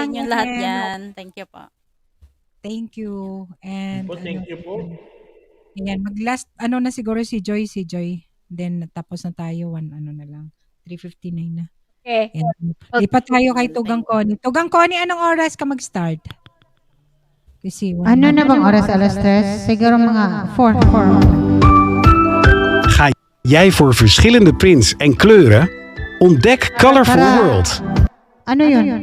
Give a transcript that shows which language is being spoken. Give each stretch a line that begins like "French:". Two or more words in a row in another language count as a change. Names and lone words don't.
Filipino: Tugang, inyong lahat
English: and-
Filipino: yan.
English: Thank you po. Thank you. And Thank you po.
Filipino: Ayan, mag-last, na siguro si Joy. Then, tapos na tayo, 3:59 na. Okay. And, lipat tayo kay Tugang Connie. Tugang Connie, anong oras ka mag-start? Kasi, Ano na bang oras? Alas 3? Siguro mga 4.
Dutch: Ga jij voor verschillende prints en kleuren? Ontdek Colorful World.
Filipino: Ano yun?